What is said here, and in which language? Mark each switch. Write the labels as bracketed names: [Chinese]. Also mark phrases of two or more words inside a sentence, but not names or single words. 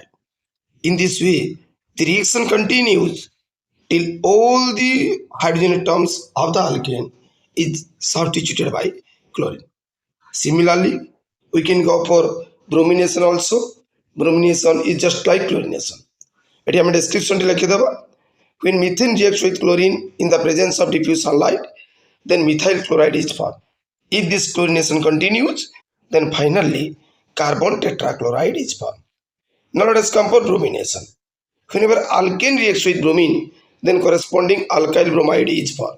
[English] In this way, the reaction continues till all the hydrogen atoms of the alkane is substituted by chlorine. Similarly, we can go for bromination also. Bromination is just like chlorination. [Odia] एटी हम description लिखि देबा. [English] When methane reacts with chlorine in the presence of diffuse sunlight, then methyl chloride is formed. If this chlorination continues, then finally carbon tetrachloride is formed. Now let us come for bromination. Whenever alkane reacts with bromine, then corresponding alkyl bromide is formed.